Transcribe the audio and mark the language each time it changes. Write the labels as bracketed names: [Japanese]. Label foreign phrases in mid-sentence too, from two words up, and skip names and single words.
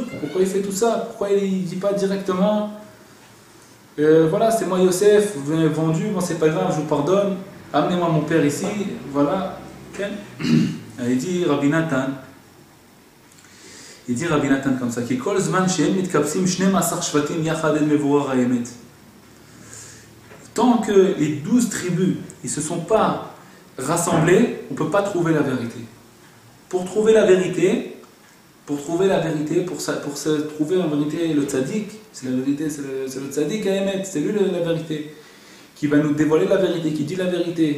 [French] Pourquoi il fait tout ça? Pourquoi il ne dit pas directement voilà, c'est moi Yosef, vous m'avez vendu, bon c'est pas grave, je vous pardonne, amenez-moi mon père ici, voilà. Il dit Rabbi Nathan comme ça, qui [Hebrew] כל זמן שהם מתקבצים 12 שבטים יחד אין מבורר האמת. [French] Tant que les 12 tribus ne se sont pas rassemblées, on ne peut pas trouver la vérité. Pour trouver la vérité, pour trouver en vérité le tzaddik, c'est la vérité, c'est le tzaddik à émettre, c'est lui la vérité, qui va nous dévoiler la vérité, qui dit la vérité.